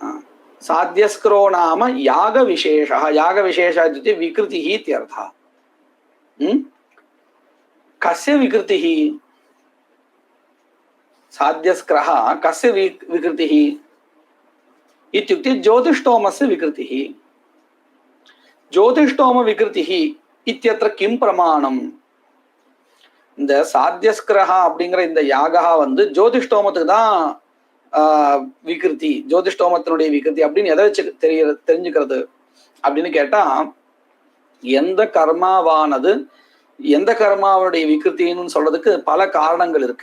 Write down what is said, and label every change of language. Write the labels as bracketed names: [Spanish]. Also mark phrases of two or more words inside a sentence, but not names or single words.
[Sanskrit] साध्यस्क्रो नाम याग विशेषः याग विशेषः इत्युक्ते विकृतिः इत्यर्थः कस्य विकृतिः साध्यस्क्रः कस्य विकृतिः इत्युक्ते ज्योतिष्टोमस्य विकृतिः ज्योतिष्टोम विकृतिः इत्यत्र किं प्रमाणम् [Tamil] இந்த சாத்தியஸ்கிரஹா அப்படிங்கிற இந்த யாகா வந்து ஜோதிஷ்டோமத்துக்கு தான் விகிருதி ஜோதிஷ்டோமத்தினுடைய விகிருதி அப்படின்னு எதை வச்சு தெரிஞ்சுக்கிறது அப்படின்னு கேட்டா எந்த கர்மாவானது எந்த கர்மாவுடைய விகிருத்தின்னு சொல்றதுக்கு பல காரணங்கள் இருக்கு.